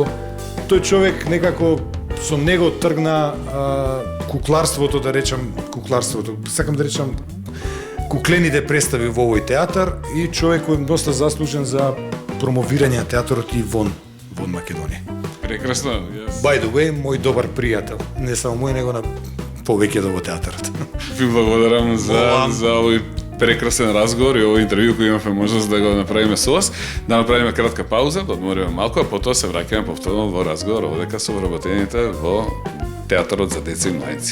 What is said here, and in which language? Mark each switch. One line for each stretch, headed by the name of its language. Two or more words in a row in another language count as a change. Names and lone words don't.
Macedonian: Тој човек некако со него тргна кукларството, да речам, сакам да речам куклените представи во овој театар и човек кој е доста заслужен за промовирање на театарот и вон Македонија. Прекрасно.
English: By the way,
Macedonian: мој добар пријател, не само мој, него на повеќето во театарот. Ви благодарам за овој прекрасен разговор и овој интервју кој имавме можност да го направиме со вас. Да направиме кратка пауза, да одмориме малку, а потоа се враќаме повторно во разговор овдека со вработените во театарот за деца и младици.